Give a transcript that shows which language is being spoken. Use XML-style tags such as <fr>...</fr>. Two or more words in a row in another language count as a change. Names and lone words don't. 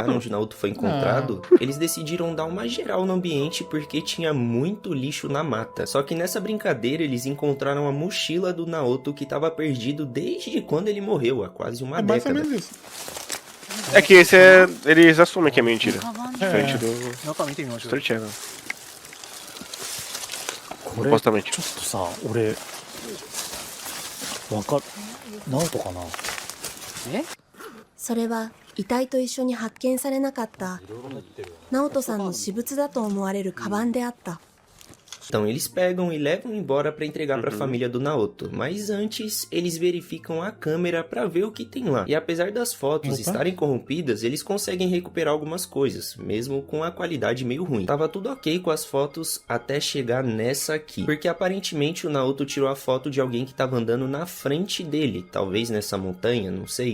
<pt>lugar onde o Naoto foi encontrado, eles decidiram dar uma geral no ambiente porque tinha muito lixo na mata. Só que nessa brincadeira eles encontraram a mochila do Naoto que estava perdido desde quando ele morreu, há quase uma É mais ou década. menos isso. É que esse é. Eles assumem que é mentira. Diferente do</pt> <ja>中見てみましょう</ja> <pt>Story Channel.</pt> <ja>これ</ja> <pt>Supostamente.</pt> <ja>ちょっとさ俺わかる直人かなそれは遺体と一緒に発見されなかった直人さんの私物だと思われるカバンであった。</ja> <pt>Então eles pegam e levam embora pra entregar pra família do Naoto, mas antes eles verificam a câmera pra ver o que tem lá. E apesar das fotos Opa. estarem corrompidas, eles conseguem recuperar algumas coisas, mesmo com a qualidade meio ruim. Tava tudo ok com as fotos até chegar nessa aqui, porque aparentemente o Naoto tirou a foto de alguém que tava andando na frente dele, talvez nessa montanha, não sei.</pt>